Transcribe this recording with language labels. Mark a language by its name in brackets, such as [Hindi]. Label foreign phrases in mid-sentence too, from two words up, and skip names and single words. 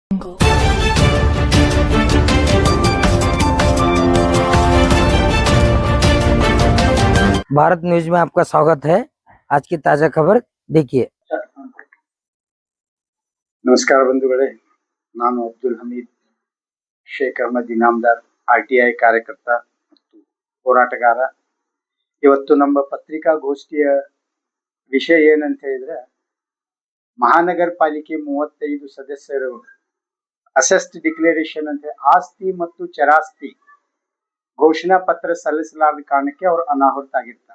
[Hindi] भारत न्यूज में आपका स्वागत है। आज की ताजा खबर देखिए। [Kannada] ನಮಸ್ಕಾರ ಬಂಧುಗಳೇ, ನಾನು ಅಬ್ದುಲ್ ಹಮೀದ್ ಶೇಖ್ ಅಹಮದ್ ಇನಾಮದಾರ್, RTI ಕಾರ್ಯಕರ್ತ ಮತ್ತು ಹೋರಾಟಗಾರ. ಇವತ್ತು ನಮ್ಮ ಪತ್ರಿಕಾಗೋಷ್ಠಿಯ ವಿಷಯ ಏನಂತ ಹೇಳಿದ್ರೆ, ಮಹಾನಗರ ಪಾಲಿಕೆ 35 ಸದಸ್ಯರು [English] asset declaration [Kannada] ಅಂತ ಆಸ್ತಿ ಮತ್ತು ಚರಾಸ್ತಿ ಘೋಷಣಾ ಪತ್ರ ಸಲ್ಲಿಸಲಾದ ಕಾರಣಕ್ಕೆ ಅವರು ಅನಾಹುತ ಆಗಿರ್ತಾರೆ.